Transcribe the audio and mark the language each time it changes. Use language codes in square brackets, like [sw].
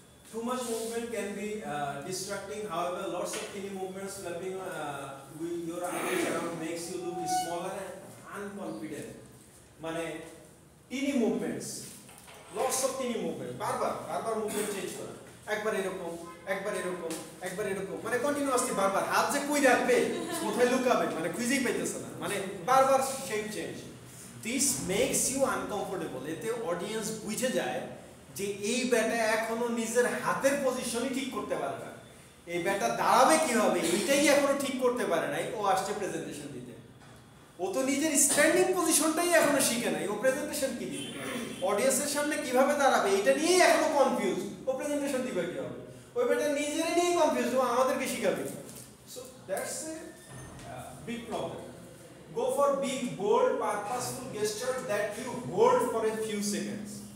[en] too much movement can be distracting. However, lots of teeny movements flapping with your arms around makes you look smaller and unconfident. [bn] মানে [en] teeny movements, lots of teeny movements, [bn] বারবার movement change করা, একবার এরকম, একবার এরকম, একবার এরকম, মানে কন্টিনিউয়াসলি বারবার হাত যে কই রাখবে, কোথায় লুকাবে, মানে খুঁজেই পাইতেছে না, মানে বারবার shape change. [en] This makes you uncomfortable. [bn] এতে অডিয়েন্স বুঝে যায় যে এই ব্যাটা এখনো নিজের হাতের পজিশনই ঠিক করতে পারে না, এই ব্যাটা দাঁড়াবে কিভাবে এইটাই এখনো ঠিক করতে পারে নাই, ও আসছে প্রেজেন্টেশন দিতে, ও তো নিজের স্ট্যান্ডিং পজিশনটাই এখনো শিখে নাই, ও প্রেজেন্টেশন কি দিবে, অডিয়েন্সের সামনে কিভাবে দাঁড়াবে এইটা নিয়েই এখনো কনফিউজ, ও প্রেজেন্টেশন দিবে কিভাবে, ওই ব্যাটা নিজেরই নিয়েই কনফিউজ, ও আমাদেরকে শিখাবে। [en] So that's a big problem. Go for big, bold, purposeful gestures that you hold for a few seconds.